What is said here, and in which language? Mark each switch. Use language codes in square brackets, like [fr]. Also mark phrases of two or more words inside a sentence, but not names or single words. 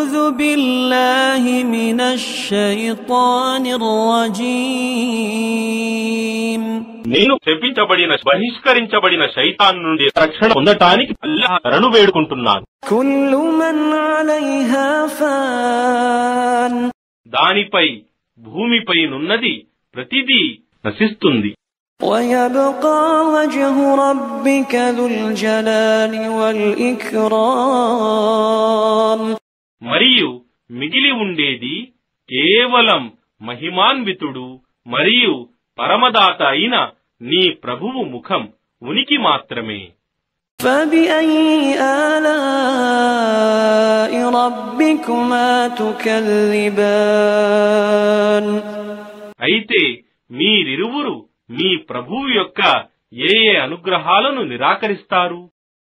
[ar] بالله من الشيطان الرجيم [te] నేను శపించబడిన బహిష్కరించబడిన శైతాన్ నుండి రక్షణ పొందటానికి అల్లాహ్ శరణు వేడుకుంటున్నాను. [ar] كل من عليها فان [te] దానిపై భూమిపై నున్నది ప్రతిదీ నశిస్తుంది. [ar] ويبقى وجه ربك ذو الجلال والإكرام [te] మరియు మిగిలి ఉండేది కేవలం మహిమాన్వితుడు మరియు పరమదాత అయిన నీ ప్రభువు ముఖం ఉనికి మాత్రమే. [ar] فبأي آلاء ربكما تكذبان [te] అయితే మీరిరువురు మీ ప్రభువు యొక్క ఏ అనుగ్రహాలను నిరాకరిస్తారు?